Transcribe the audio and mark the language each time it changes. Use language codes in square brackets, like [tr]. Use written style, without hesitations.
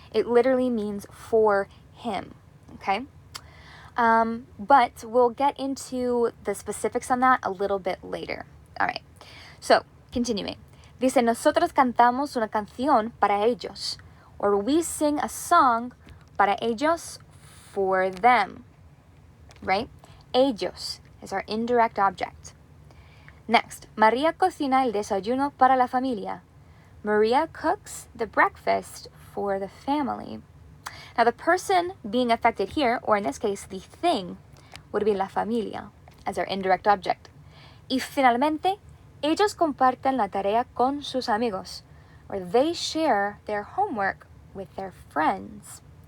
[en] It literally means for him, okay? But we'll get into the specifics on that a little bit later. All right, so continuing. [es] Dice, nosotros cantamos una canción para ellos, [en] or we sing a song [es] para ellos, [en] for them, right? Ellos is our indirect object. [es] Next, María cocina el desayuno para la familia. [en] Maria cooks the breakfast for the family. Now, the person being affected here, or in this case, the thing, would be la familia as our indirect object. [es] Y finalmente, ellos comparten la tarea con sus amigos, [en] or they share their homework with their friends.